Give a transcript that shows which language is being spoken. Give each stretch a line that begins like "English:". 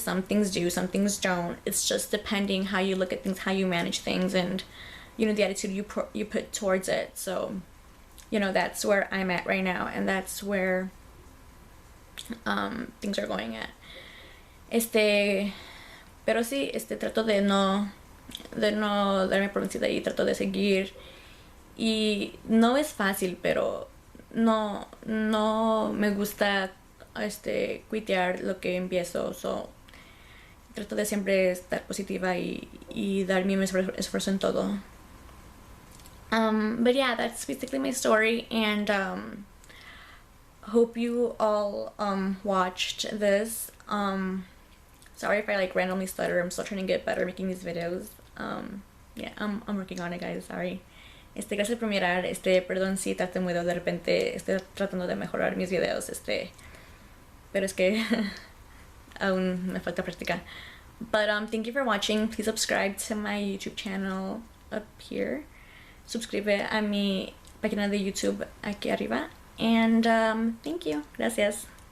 English: Some things do, some things don't. It's just depending how you look at things, how you manage things, and, you know, the attitude you put towards it. So, you know, that's where I'm at right now, and that's where things are going at.
Spanish: Pero sí, trato de no darme por vencida, y trato de seguir. Y no es fácil, pero no me gusta quitear lo que empiezo. So, trato de siempre estar positiva, y dar mi esfuerzo en todo.
English: But yeah, that's basically my story, and hope you all watched this. Sorry if I like randomly stutter. I'm still trying to get better making these videos. Yeah, I'm working on it, guys. Sorry.
Spanish: Gracias por mirar. Perdón si tartamudo de repente. Estoy tratando de mejorar mis videos. Pero es que aún me falta práctica.
English: But thank you for watching. Please subscribe to my YouTube channel up here.
Spanish: Suscribe a mi página de YouTube aquí arriba.
English: And thank you.
Spanish: Gracias.